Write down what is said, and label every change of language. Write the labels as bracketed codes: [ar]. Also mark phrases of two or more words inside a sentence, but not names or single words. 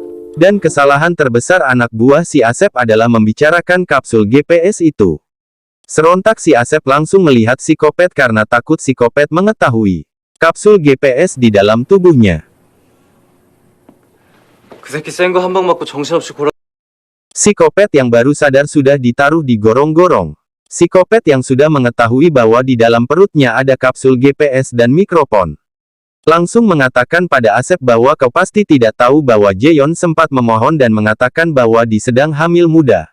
[id] Dan kesalahan terbesar anak buah si Asep adalah membicarakan kapsul GPS itu. Serontak si Asep langsung melihat psikopat karena takut psikopat mengetahui kapsul GPS di dalam tubuhnya. [ko] 그 새끼 센 거 한 방 맞고 정신없이 골아. [id] Psikopat yang baru sadar sudah ditaruh di gorong-gorong. Psikopat yang sudah mengetahui bahwa di dalam perutnya ada kapsul GPS dan mikrofon, langsung mengatakan pada Asep bahwa kau pasti tidak tahu bahwa Jeon sempat memohon dan mengatakan bahwa dia sedang hamil muda.